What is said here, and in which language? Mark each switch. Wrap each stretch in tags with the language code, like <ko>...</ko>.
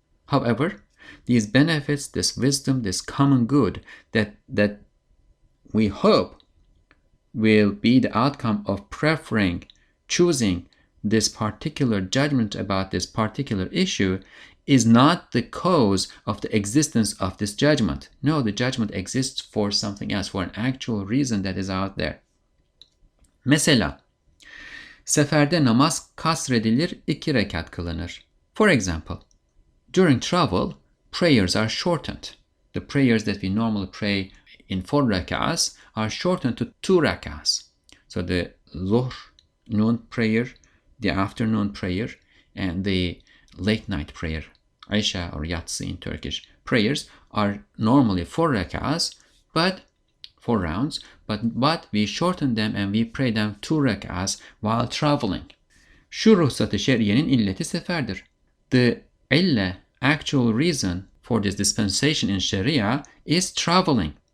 <en>However, these benefits, this wisdom, this common good that we hope will be the outcome of choosing this particular judgment about this particular issue is not the cause of the existence of this judgment. No, the judgment exists for something else, for an actual reason that is out there.</en> <tr>Mesela, seferde namaz kasredilir, 2 rekat kılınır.</tr> <en>For example, during travel, prayers are shortened. The prayers that we normally pray in 4 rak'ahs are shortened to 2 rak'ahs. So the Zuhr, noon prayer, the afternoon prayer, and the late night prayer, Isha or Yatsi in Turkish, prayers are normally 4 rak'ahs, but 4 rounds, but we shorten them and we pray them 2 rak'ahs while traveling.</en> <tr>Şu ruhsat-ı şer'iyenin illeti seferdir.</tr> <en>The illa, actual reason for this dispensation in Sharia, is traveling.</en>